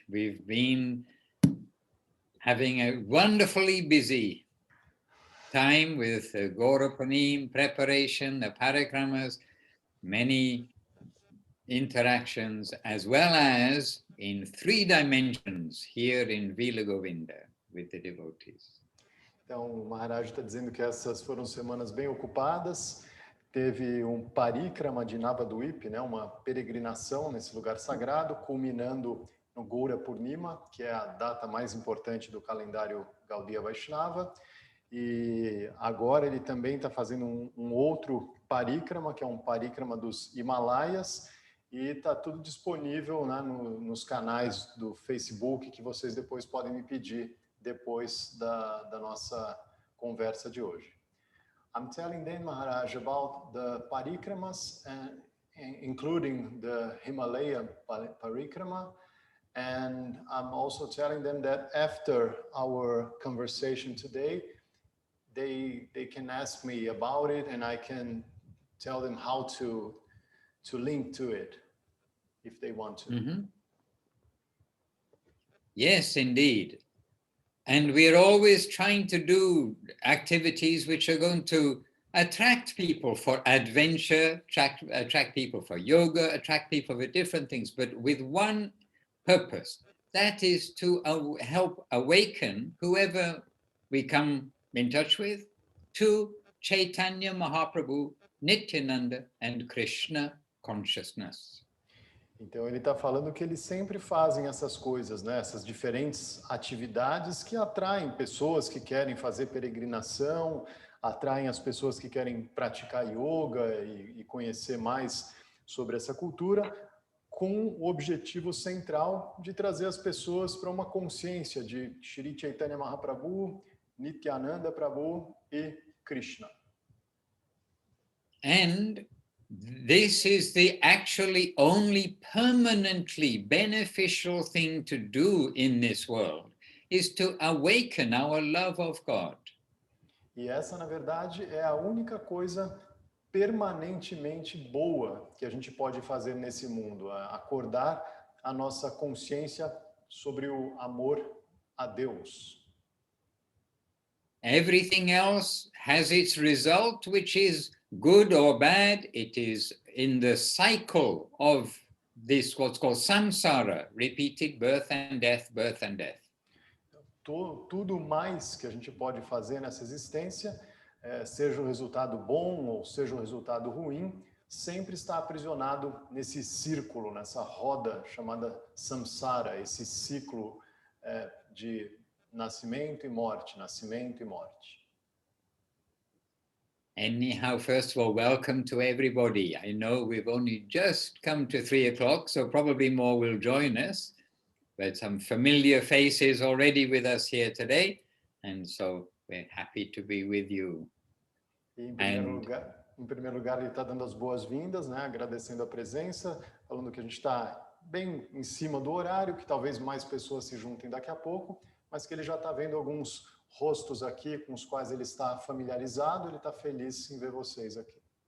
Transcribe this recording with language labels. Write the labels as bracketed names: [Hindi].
[English] We've been having a wonderfully busy time with the Gaurapanim preparation, the parikramas, many interactions, as well as in 3 dimensions here in Vila Govinda with the devotees. [Portuguese] Então, o Maharaj está dizendo que essas foram semanas bem ocupadas. Teve um parikrama de Navadvip, né, uma peregrinação nesse lugar sagrado, culminando no Gaura Purnima, que é a data mais importante do calendário Gaudiya Vaishnava. E agora ele também está fazendo um outro parikrama, que é um parikrama dos Himalaias, e está tudo disponível, né, nos canais do Facebook, que vocês depois podem me pedir depois da nossa conversa de hoje. [English] I'm telling them, Maharaj, about the parikramas, including the Himalaya parikrama, and I'm also telling them that after our conversation today, they can ask me about it, and I can tell them how to link to it, if they want to. Mm-hmm. Yes, indeed. And we're always trying to do activities which are going to attract people for adventure, attract people for yoga, attract people for different things, but with one purpose. That is to help awaken whoever we come in touch with to Chaitanya Mahaprabhu, Nityananda, and Krishna consciousness. [Portuguese] Então ele está falando que eles sempre fazem essas coisas, né? Essas diferentes atividades que atraem pessoas que querem fazer peregrinação, atraem as pessoas que querem praticar yoga e conhecer mais sobre essa cultura, com o objetivo central de trazer as pessoas para uma consciência de Shri Chaitanya Mahaprabhu, Nityananda Prabhu e Krishna. [English] And this is the actually only permanently beneficial thing to do in this world, is to awaken our love of God. [Portuguese] E essa, na verdade, é a única coisa permanentemente boa que a gente pode fazer nesse mundo, acordar a nossa consciência sobre o amor a Deus. [English] Everything else has its result, which is good or bad. It is in the cycle of this, what's called samsara, repeated birth and death, birth and death. [Portuguese] Tudo mais que a gente pode fazer nessa existência, seja o resultado bom ou seja o resultado ruim, sempre está aprisionado nesse círculo, nessa roda chamada samsara, esse ciclo de nascimento e morte, nascimento e morte. [English] Anyhow, first of all, welcome to everybody. I know we've only just come to 3 o'clock, so probably more will join us, but some familiar faces already with us here today, and so we're happy to be with you. [Portuguese] E em primeiro lugar, ele está dando as boas-vindas, né? Agradecendo a presença, falando que a gente está bem em cima do horário, que talvez mais pessoas se juntem daqui a pouco, mas que ele já está vendo alguns rostos aqui com os quais ele está familiarizado, ele está feliz em ver vocês aqui.